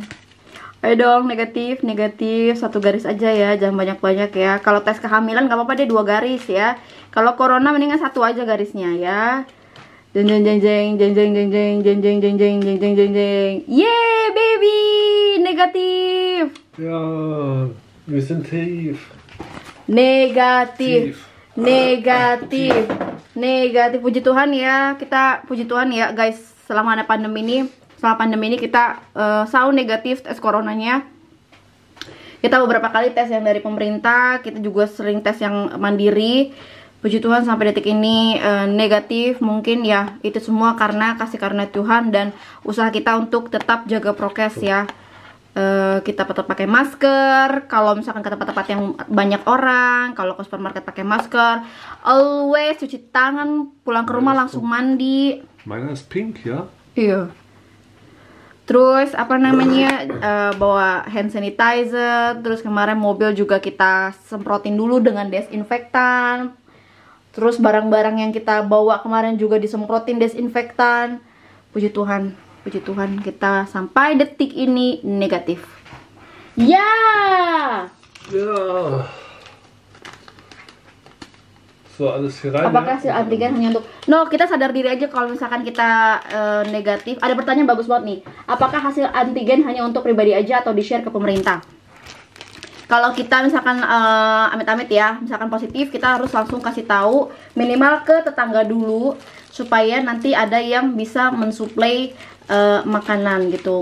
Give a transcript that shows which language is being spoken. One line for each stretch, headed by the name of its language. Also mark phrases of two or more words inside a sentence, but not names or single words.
Indonesian: Ayo dong, negatif. 1 garis aja ya, jangan banyak-banyak ya. Kalau tes kehamilan nggak apa-apa deh 2 garis ya. Kalau corona mendingan 1 aja garisnya ya. Jeng. Yeay, baby, negatif.
German: Ja, wir sind tief.
Indonesian: Negatif. Puji Tuhan ya, guys. Selama pandemi ini kita selalu negatif tes coronanya. Kita beberapa kali tes yang dari pemerintah, kita juga sering tes yang mandiri. Puji Tuhan sampai detik ini negatif. Mungkin ya itu semua karena kasih karunia Tuhan dan usaha kita untuk tetap jaga prokes ya. Kita tetap pakai masker. Kalau misalkan ke tempat-tempat yang banyak orang, kalau ke supermarket pakai masker. Always cuci tangan, pulang ke rumah langsung mandi.
German: Meiner ist pink, ya?
Indonesian: Iya. Terus bawa
English: hand sanitizer.
Indonesian: Terus kemarin mobil juga kita semprotin dulu dengan desinfektan. Terus barang-barang yang kita bawa kemarin juga disemprotin desinfektan. Puji Tuhan kita sampai detik ini negatif. Ya.
German: So, alles hier rein.
Indonesian: Apakah hasil antigen hanya untuk kita sadar diri aja kalau misalkan kita negatif. Ada pertanyaan bagus banget nih. Apakah hasil antigen hanya untuk pribadi aja atau di-share ke pemerintah? Kalau kita misalkan amit-amit ya, misalkan positif, kita harus langsung kasih tahu minimal ke tetangga dulu supaya nanti ada yang bisa mensuplai makanan gitu.